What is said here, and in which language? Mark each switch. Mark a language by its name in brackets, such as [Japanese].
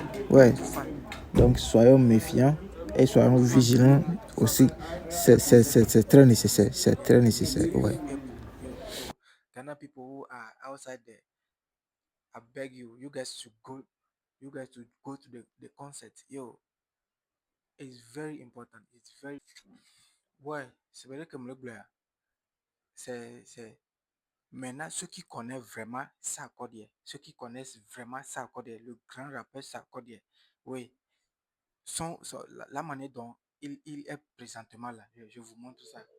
[French] Ouais, donc soyons méfiants et soyons vigilants aussi. C'est très nécessaire. C'est très nécessaire. Ouais. [English] Ghana people who are outside there, I beg you guys to go to the concert. Yo, it's very important. It's very [French] Ouais, c'est vrai que le bleu, c'est maintenant ceux qui connaissent vraiment Sarkodie, ceux qui connaissent vraiment Sarkodie, le grand rappeur Sarkodie, oui, la manière dont il est présentement là, je vous montre ça.